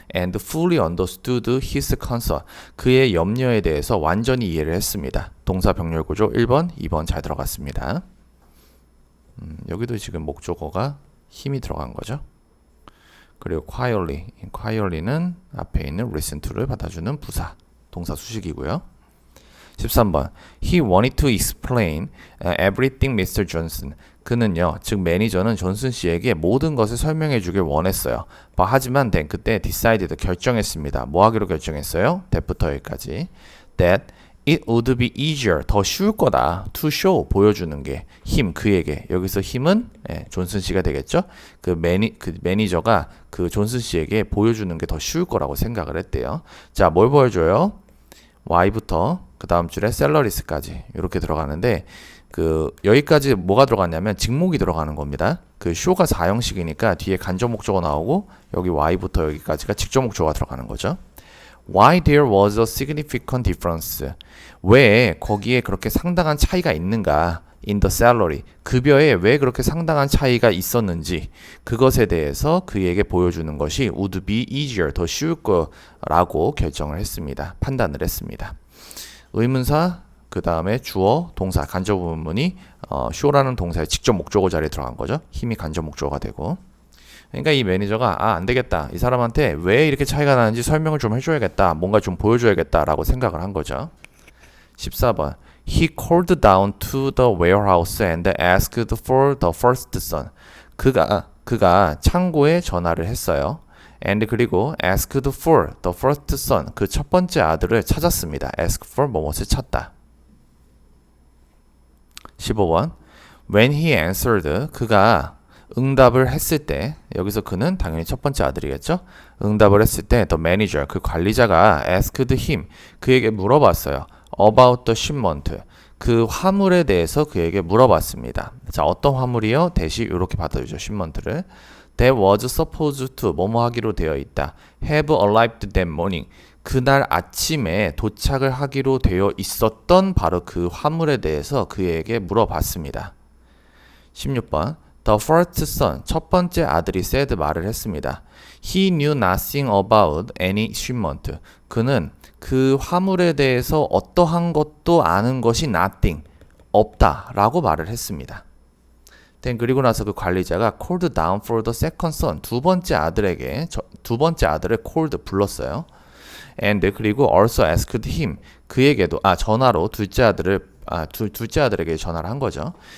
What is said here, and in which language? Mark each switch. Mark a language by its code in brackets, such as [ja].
[en] And fully understood his concern, [ko] 그의 염려에 대해서 완전히 이해를 했습니다. 동사 병렬 구조 1번, 2번 잘 들어갔습니다. 여기도 지금 목적어가 힘이 들어간 거죠. 그리고 quietly는 앞에 있는 listen to를 받아주는 부사, 동사 수식이고요. 13번. [en] He wanted to explain everything Mr. Johnson. [ko] 그는요, 즉 매니저는 존슨 씨에게 모든 것을 설명해 주길 원했어요. 하지만 그때 decided 결정했습니다. 뭐 하기로 결정했어요? that부터 여기까지. [en] That it would be easier, [ko] 더 쉬울 거다. [en] to show, [ko] 보여주는 게 him, 그에게. 여기서 힘은 존슨 씨가 되겠죠? 그 매니저가 그 존슨 씨에게 보여주는 게 더 쉬울 거라고 생각을 했대요. 자, 뭘 보여줘요? Y부터 그 다음 줄에 셀러리스까지 이렇게 들어가는데 그 여기까지 뭐가 들어갔냐면 직목이 들어가는 겁니다. 그 쇼가 4형식이니까 뒤에 간접 목적어 나오고 여기 Y부터 여기까지가 직접 목적어가 들어가는 거죠. [en] Why there was a significant difference? [ko] 왜 거기에 그렇게 상당한 차이가 있는가? [en] In the salary, [ko] 급여에 왜 그렇게 상당한 차이가 있었는지 그것에 대해서 그에게 보여주는 것이 [en] would be easier, [ko] 더 쉬울 거라고 결정을 했습니다. 판단을 했습니다. 의문사, 그 다음에 주어, 동사, 간접 부분이 show라는 동사의 직접 목적어 자리에 들어간 거죠. 힘이 간접 목적어가 되고. 그러니까 이 매니저가 안 되겠다. 이 사람한테 왜 이렇게 차이가 나는지 설명을 좀 해줘야겠다. 뭔가 좀 보여줘야겠다라고 생각을 한 거죠. 14번. [en] He called down to the warehouse and asked for the first son. [ko] 그가 창고에 전화를 했어요. [en] And 그리고 asked for the first son. [ko] 그 첫 번째 아들을 찾았습니다. ask for 뭐뭇을 찾다. 15번. [en] When he answered, [ko] 그가 응답을 했을 때, 여기서 그는 당연히 첫 번째 아들이겠죠? 응답을 했을 때 the manager, 그 관리자가 [en] asked him, [ko] 그에게 물어봤어요. [en] About the shipment, [ko] 그 화물에 대해서 그에게 물어봤습니다. 자, 어떤 화물이요? 대시 이렇게 받아주죠. shipment를. [en] That was supposed to, [ko] 뭐뭐 하기로 되어 있다. [en] Have arrived that morning, [ko] 그날 아침에 도착을 하기로 되어 있었던 바로 그 화물에 대해서 그에게 물어봤습니다. 16번. [en] The first son, [ko] 첫 번째 아들이 said 말을 했습니다. [en] He knew nothing about any shipment. [ko] 그는 그 화물에 대해서 어떠한 것도 아는 것이 nothing, 없다 라고 말을 했습니다. 그리고 나서 그 관리자가 [en] called down for the second son, [ko] 두 번째 아들을 called, 불렀어요. And 그리고 [en] also asked him, [ko] 그에게도 전화로 둘째 아들에게 전화를 한 거죠.